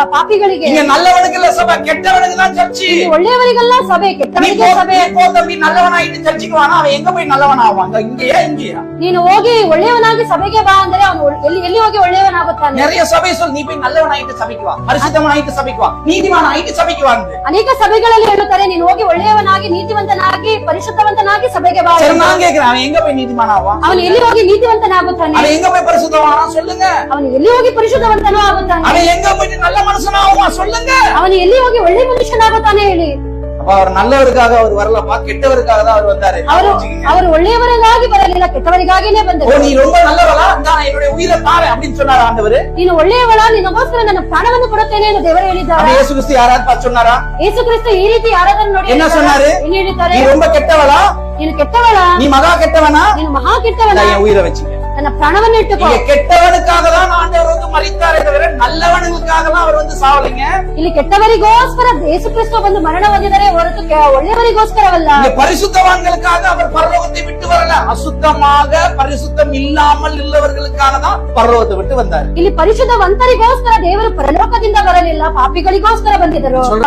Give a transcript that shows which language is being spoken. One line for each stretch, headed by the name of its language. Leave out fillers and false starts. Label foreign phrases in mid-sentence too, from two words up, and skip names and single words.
Kannada: ಪಾಪಿಗಳಿಗೆ.
Tamil: இங்க நல்லவனுக்கு சபை, கெட்டவனுக்கு தான் சர்ச்சு.
Kannada: ಒಳ್ಳೆಯವರಿಗೆಲ್ಲ ಸಭೆ, ಕೆಟ್ಟವರಿಗೆ ಸಭೆ.
Tamil: தம்பி நல்லவனாயிட்டு சர்ச்சுக்கு வானா அவன் எங்க போய் நல்லவன் ஆவாங்க? இங்கேயா இங்கேயா?
Kannada: ನೀನು ಹೋಗಿ ಒಳ್ಳೆಯವನಾಗಿ ಸಭೆಗೆ ಬಾ ಅಂದ್ರೆ ಅವನು ಎಲ್ಲಿ ಹೋಗಿ ಒಳ್ಳೆಯವನಾಗುತ್ತಾನೆ?
Tamil: நிறைய சபை சொல், நீ போய் நல்லவனாயிட்டு சபைக்கு வா, பரிசுத்தவனாயிட்டு சபைக்கு வா, நீதிமானாயிட்டு சபைக்கு வா.
Kannada: ಅನೇಕ ಸಭೆಗಳಲ್ಲಿ ಹೇಳುತ್ತಾರೆ ನೀನು ಹೋಗಿ ಒಳ್ಳೆಯವನಾಗಿ, ನೀತಿವಂತನಾಗಿ, ಪರಿಶುದ್ಧವಂತನಾಗಿ ಸಭೆಗೆ ಬಾ.
Tamil: சரி, நான் கேக்குறேன், அவன் எங்க போய் நீதிமானாவா?
Kannada: ಅವನು ಎಲ್ಲಿ ಹೋಗಿ ನೀತಿವಂತನಾಗುತ್ತಾನೆ?
Tamil: அவன் எங்க போய் பரிசுத்தவானா சொல்லுங்க?
Kannada: ಅವನು ಎಲ್ಲಿ ಹೋಗಿ ಪರಿಶುದ್ಧವಂತನೂ ಆಗುತ್ತಾನೆ?
Tamil: அவன் எங்க போய் நல்ல மனுஷனாவா சொல்லுங்க?
Kannada: ಅವನು ಎಲ್ಲಿ ಹೋಗಿ ಒಳ್ಳೆ ಮನುಷ್ಯನಾಗುತ್ತಾನೆ ಹೇಳಿ?
Tamil: அவர் நல்லவருக்காக அவர் வரலப்பா, கெட்டவருக்காக தான் அவர் வந்தாரு.
Kannada: ಅವರು ಒಳ್ಳೆಯವರಿಗಾಗಿ ಬರಲಿಲ್ಲ, ಕೆಟ್ಟವರಿಗಾಗಿನೇ ಬಂದರು.
Tamil: நீ ரொம்ப நல்லவளா, நான் என்னுடைய உயிரை தாரேன் அப்படின்னு சொன்னார் ஆண்டவர்.
Kannada: ನೀನು ಒಳ್ಳೆಯವಳ, ನಿನಗೋಸ್ಕರ ನನ್ನ ಪ್ರಾಣವನ್ನು ಕೊಡುತ್ತೇನೆ ಎಂದು ದೇವರು ಹೇಳಿದ್ದಾರೆ. ಯೇಸು ಕ್ರಿಸ್ತು ಯಾರಾದ್ರೂ சொன்னாரா? ಯೇಸು ಕ್ರಿಸ್ತು ಈ ರೀತಿ ಯಾರಾದರೂ ನೋಡಿ
Tamil: என்ன சொன்னாரு?
Kannada: ಏನು ಹೇಳಿದ್ದಾರೆ?
Tamil: நீ ரொம்ப கெட்டவளா,
Kannada: ನೀನು ಕೆಟ್ಟವಳ,
Tamil: நீ மகா கெட்டவனா,
Kannada: ನೀನು ಮಹಾ ಕೆಟ್ಟವನ,
Tamil: என் உயிரை வச்சுக்க.
Kannada: ನನ್ನ ಪ್ರಾಣವನ್ನು ಇಟ್ಟುಕೋ.
Tamil: கெட்டவனுக்காக தான் ஆண்டவர் வந்து மரித்தாரே தவிர நல்லவனுக்காக தான் அவர் வந்து சாவலைங்க.
Kannada: ಇಲ್ಲಿ ಕೆಟ್ಟವರಿಗೋಸ್ಕರ ಯೇಸು ಕ್ರಿಸ್ತು ಬಂದು ಮರಣ ಹೊಂದಿದರೆ ಹೊರತು ಒಳ್ಳೆಯವರಿಗೋಸ್ಕರವಲ್ಲ.
Tamil: பரிசுத்தவான்களுக்காக அவர் பரலோகத்தை விட்டு வரல, அசுத்தமாக பரிசுத்தம் இல்லாமல் உள்ளவர்களுக்காக தான் பரலோகத்தை விட்டு வந்தார்.
Kannada: ಇಲ್ಲಿ ಪರಿಶುದ್ಧವಂತರಿಗೋಸ್ಕರ ದೇವರು ಪರಲೋಕದಿಂದ ಬರಲಿಲ್ಲ, ಪಾಪಿಗಳಿಗೋಸ್ಕರ ಬಂದಿದ್ದರು.